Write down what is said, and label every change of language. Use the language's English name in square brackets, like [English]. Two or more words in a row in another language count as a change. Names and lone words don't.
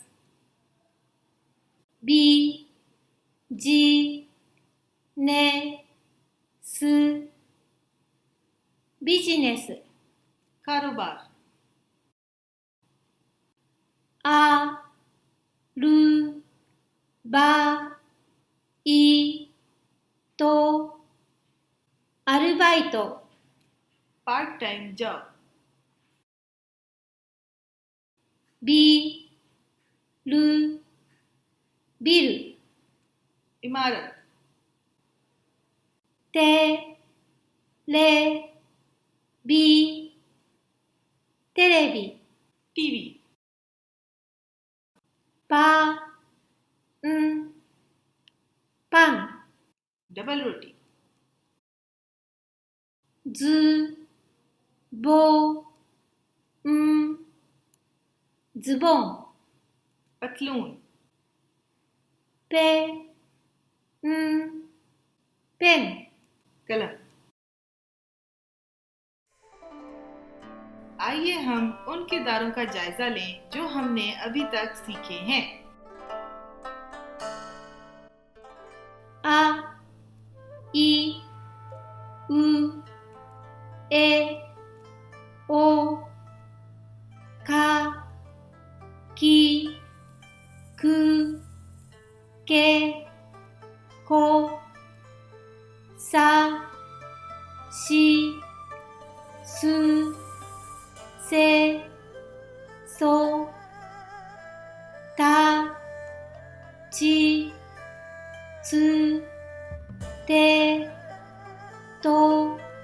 [Japanese] ビジネスビジネス [Urdu] कारोबार। [Japanese] アルバイトアルバイト [English] part time job. [Japanese] ビルビル [Urdu] इमारत। [Japanese] テレビテレビ [Urdu] टीवी। [Japanese] パンパン [Urdu] डबल रोटी, [Japanese] ズボンズボン [Urdu] पतलून, [Japanese] ペペン [Urdu] कलम। आइए हम उन किरदारों का जायजा लें जो हमने अभी तक सीखे हैं। [Japanese] あ い う え おか きくけこさしすせそたちつてと